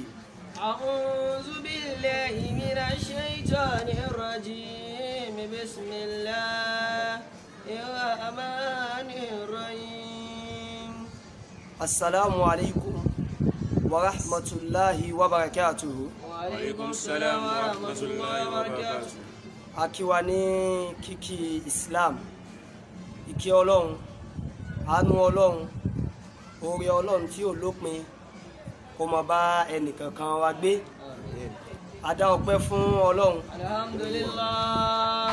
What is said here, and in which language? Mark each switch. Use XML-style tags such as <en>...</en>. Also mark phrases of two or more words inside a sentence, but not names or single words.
<ar>أعوذ بالله من الشيطان الرجيم بسم الله الرحمن الرحيم السلام عليكم ورحمة الله وبركاته. وعليكم السلام ورحمة الله وبركاته.</ar> <yo>Akiwani kiki Islam, ìkẹ́ Ọlọ́run, àánú Ọlọ́run, oore Ọlọ́run tí ò lópin kó máa bá ẹnìkankan wa gbé. A dá ọpẹ́ fún Ọlọ́run. Alhamdulillah.</yo>